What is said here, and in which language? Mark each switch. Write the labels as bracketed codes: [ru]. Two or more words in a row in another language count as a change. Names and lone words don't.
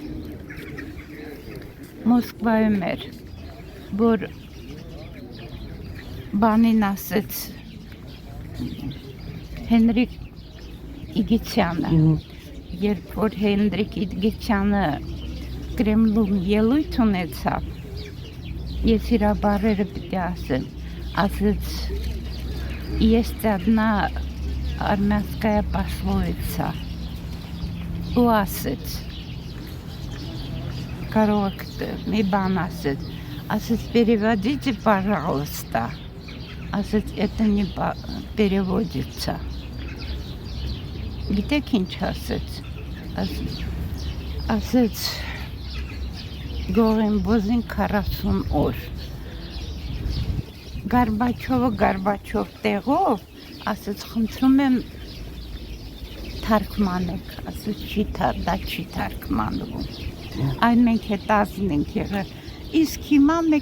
[hy] Մոսկվայում էր, որ բանին ասեց Հենրիկ Իգիթյանը, երբ որ Հենրիկ Իգիթյանը Կրեմլում ելույթ ունեցավ, ես իր բառերը պիտի ասեմ, ասեց [ru] есть одна армянская пословица, [hy] ու ասեց, կարող եք մի բան ասեց, [ru] переводите, пожалуйста, ասեց, это не переводится, [hy] գիտեք ինչ ասեց, Գողենբոզին 40 օր, Գարբաչով տեղով, ասեց, խնդրում եմ թարգմանեք, ասեց, դա չի թարգմանվում, այն մենք հետազին ենք եղել, իսկ հիմա մեկ